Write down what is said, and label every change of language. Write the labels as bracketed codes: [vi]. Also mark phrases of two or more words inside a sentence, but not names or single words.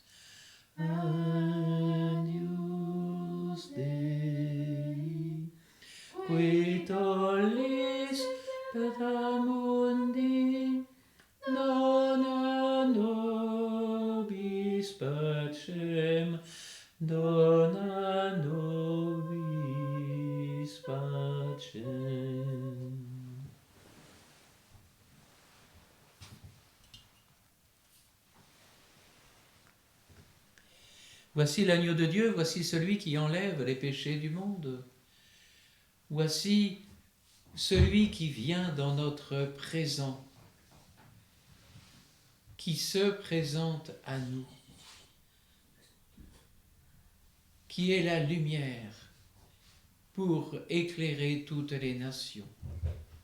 [la] Agnus Dei, qui tollis peccata mundi, dona nobis pacem, dona nobis pacem. [fr] Voici l'agneau de Dieu, voici celui qui enlève les péchés du monde. Voici celui qui vient dans notre présent, qui se présente à nous, qui est la lumière pour éclairer toutes les nations.